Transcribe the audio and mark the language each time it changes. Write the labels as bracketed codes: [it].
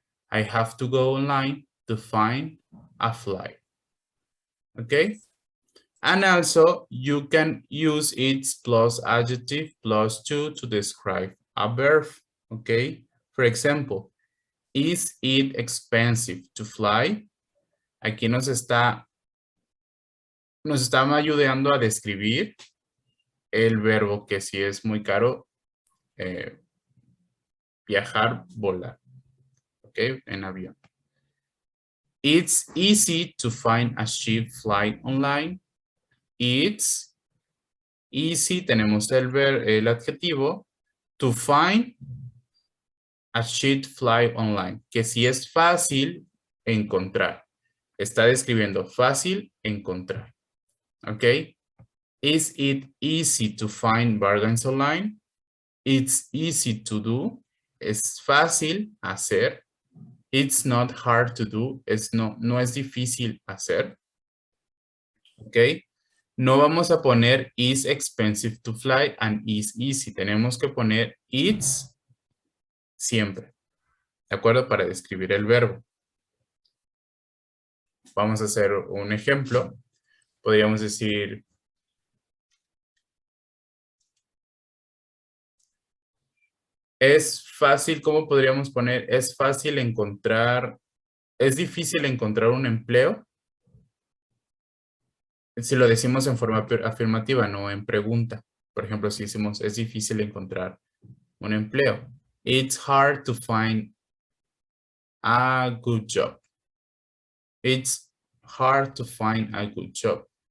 [en] I have to go online to find a flight. Okay? And also you can use its plus adjective plus to describe a verb. Okay? For example, is it expensive to fly? [es] Aquí nos está ayudando a describir el verbo que si es muy caro viajar, volar. Ok, en avión. [en] It's easy to find a cheap flight online. It's easy, [es] tenemos el adjetivo, [en] to find a cheap flight online, [es] que si es fácil encontrar. Está describiendo fácil encontrar. Ok. [en] Is it easy to find bargains online? It's easy to do. [es] Es fácil hacer. [en] It's not hard to do. [es] No es difícil hacer. [en] Ok. [es] No vamos a poner [en] is expensive to fly and is easy. [es] Tenemos que poner it's siempre. ¿De acuerdo? Para describir el verbo. Vamos a hacer un ejemplo. Podríamos decir, es fácil, ¿cómo podríamos poner? Es fácil encontrar, es difícil encontrar un empleo. Si lo decimos en forma afirmativa, no en pregunta. Por ejemplo, si decimos, es difícil encontrar un empleo. [en] It's hard to find a good job. It's hard to find a good job.